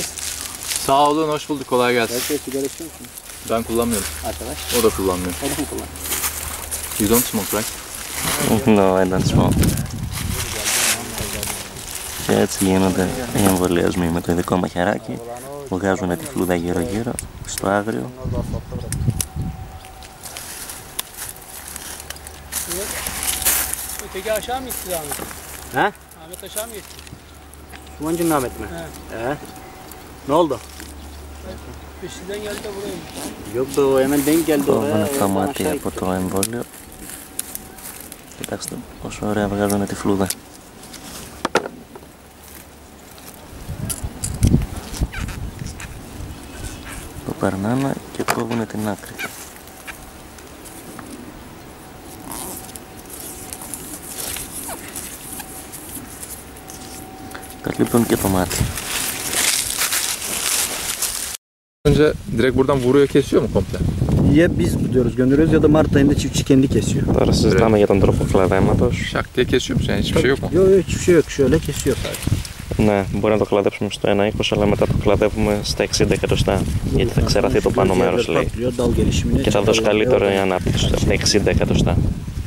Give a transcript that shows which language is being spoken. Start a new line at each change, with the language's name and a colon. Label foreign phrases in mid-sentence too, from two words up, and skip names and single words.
Turkish: Sağ olun, hoş bulduk, kolay gelsin. Herkes sigara içiyor musun? Ben kullanmıyorum. Arkadaş. O da kullanmıyor. O da mı kullan?
English: You don't smoke, right? No, I don't smoke.
Greek: Και έτσι γίνονται οι εμβολιασμοί με το ειδικό μαχαιράκι. Βγάζουν τη φλούδα γύρω-γύρω στο άγριο.
Turkish: Öteki aşağı mı gitti Ahmet? He? Ahmet aşağı mı gitti? Şumancı'nın Ahmet mi? He. Ne oldu? Peşinden geldi de buraya gitti. Yok be o hemen denk geldi oraya.
Greek: Κόβουν τα
Turkish: Oradan
Greek: μάτια
Turkish: aşağı
Greek: από
Turkish: gitti.
Greek: το εμβόλιο. Κοιτάξτε πόσο ωραία βγάζουν τη φλούδα. Το περνάνε και κόβουν την άκρη. Καλύπτουν και το μάτι.
Turkish: Önce direkt buradan vuruyor, kesiyor mu komple? Ya biz gidiyoruz gönderiyoruz ya da Mart ayında çiftçi kendi kesiyor.
Greek: Τώρα συζητάμε για τον τρόπο κλαδέματος.
Turkish: Şak diye kesiyor musun? Yani hiçbir şey yok mu? Yok yok hiçbir şey yok. Şöyle kesiyor sadece.
Greek: Ναι, μπορεί να το κλαδέψουμε στο 1,20 αλλά μετά το κλαδεύουμε στα 60 εκατοστά. Γιατί θα ξεραθεί το πάνω μέρος λέει.
Turkish: Patlıyor, dal gelişimine.
Greek: Και θα δώσει καλύτερη ανάπτυξη στα 60 εκατοστά.